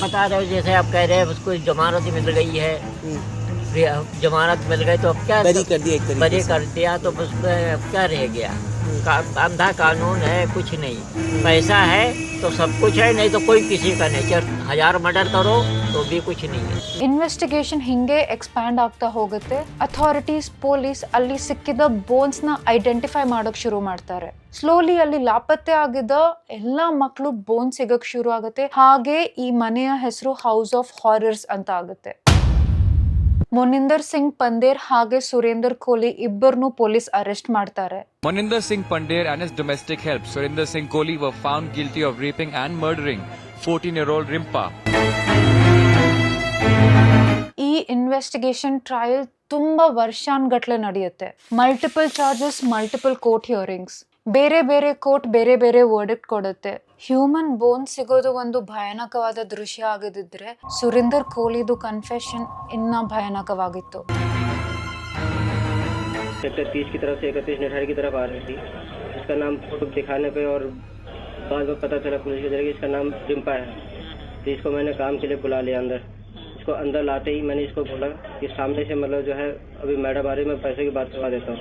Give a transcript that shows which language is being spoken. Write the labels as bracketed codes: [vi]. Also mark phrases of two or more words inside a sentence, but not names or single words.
[hi] बता रहे हो, जैसे आप कह रहे हैं उसको जमानत मिल गई है, जमानत मिल गई तो अब क्या बरी कर दिया, एक तरीके बरी से। कर दिया तो उसमें अब क्या रह गया? अंधा कानून है, कुछ नहीं। पैसा है तो सब कुछ है, नहीं तो कोई किसी का नहीं। 1000 मर्डर करो तो भी कुछ नहीं है। [kn] ಇನ್ವೆಸ್ಟಿಗೇಷನ್ ಹಿಂಗೆ ಎಕ್ಸ್ಪ್ಯಾಂಡ್ ಆಗ್ತಾ ಹೋಗುತ್ತೆ. [en] authorities, police [kn] ಅಲ್ಲಿ ಸಿಕ್ಕಿದ ಬೋನ್ಸ್ ನ ಐಡೆಂಟಿಫೈ ಮಾಡೋಕ್ ಶುರು ಮಾಡ್ತಾರೆ. ಸ್ಲೋಲಿ ಅಲ್ಲಿ ಲಾಪತ್ತೆ ಆಗಿದ್ದ ಎಲ್ಲಾ ಮಕ್ಕಳು ಬೋನ್ ಸಿಗಕ್ ಶುರು ಆಗುತ್ತೆ. ಹಾಗೆ ಈ ಮನೆಯ ಹೆಸರು [en] house of horrors [kn] ಅಂತ ಆಗುತ್ತೆ. ಮೊನಿಂದರ್ ಸಿಂಗ್ ಪಂದೇರ್ ಹಾಗೆ ಸುರೇಂದರ್ ಕೋಹ್ಲಿ ಇಬ್ಬರನ್ನು [en] police arrest [kn] ಮಾಡ್ತಾರೆ. [en] Moninder Singh Pandey and his domestic help, Surinder Singh Kohli, were found guilty of raping and murdering 14-year-old Rimpa. [kn] ಈ [en] investigation trial [kn] ತುಂಬಾ ವರ್ಷಾನ್ಗಟ್ಲೆ ನಡೆಯುತ್ತೆ. [en] multiple charges, multiple court hearings, [kn] ಬೇರೆ ಬೇರೆ ಕೋರ್ಟ್ ಬೇರೆ ಬೇರೆ ವರ್ಡಿಕ್ಟ್ ಕೊಡುತ್ತೆ. [en] human bone [kn] ಸಿಗೋದು ಒಂದು ಭಯಾನಕವಾದ ದೃಶ್ಯ ಆಗಿದ್ದಿದ್ರೆ ಸುರೇಂದರ್ ಕೋಹ್ಲಿದು ಕನ್ಫೆಷನ್ ಇನ್ನ ಭಯಾನಕವಾಗಿತ್ತು. [hi] सेक्टर 30 की तरफ से 31 निठारी की तरफ आ रही थी, इसका नाम फोटो दिखाने पे और बाद में पता चला पुलिस के जरिए इसका नाम रिम्पा है। तो इसको मैंने काम के लिए बुला लिया अंदर। इसको अंदर लाते ही मैंने इसको बोला कि सामने से मतलब जो है अभी मैडम आ रही, मैं पैसे की बात करवा देता हूँ।